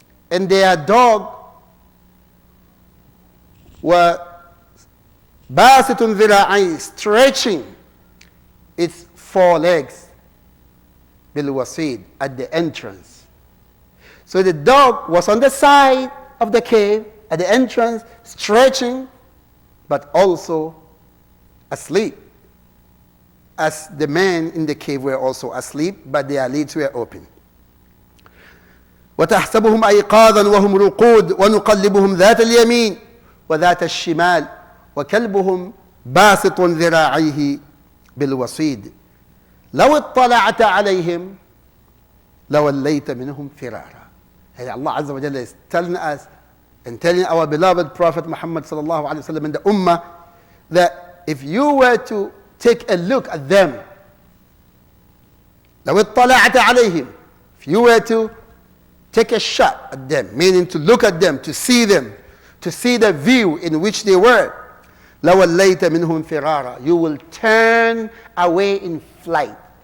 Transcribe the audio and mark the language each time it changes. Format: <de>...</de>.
<en>And their dog</en> <ar>وَبَاسِطٌ ذِرَاعَيْهِ,</ar> <en>stretching its four legs, bilwasid, at the entrance. So the dog was on the side of the cave, at the entrance, stretching, but also asleep. As the men in the cave were also asleep, but their lids were open.</en> <ar>وَتَحْسَبُهُمْ أَيْقَاظًا وَهُمْ رُقُودٌ وَنُقَلِّبُهُمْ ذَاتَ الْيَمِينِ وَذَاتَ الشِّمَالِ وَكَلْبُهُمْ بَاسِطٌ ذِرَاعَيْهِ بالوصيد لو اطلعت عليهم لوليت منهم فرارا.</ar> <en>And Allah Azza wa Jalla is telling us and telling our beloved Prophet Muhammad sallallahu alaihi wasallam and the Ummah that if you were to take a look at them,</en> <ar>لو اطلعت عليهم,</ar> <en>if you were to take a shot at them, meaning to look at them, to see the view in which they were,</en> <ar>لَوَلَّيْتَ مِنْهُمْ فِرَارًا,</ar> <en>you will turn away in flight.</en>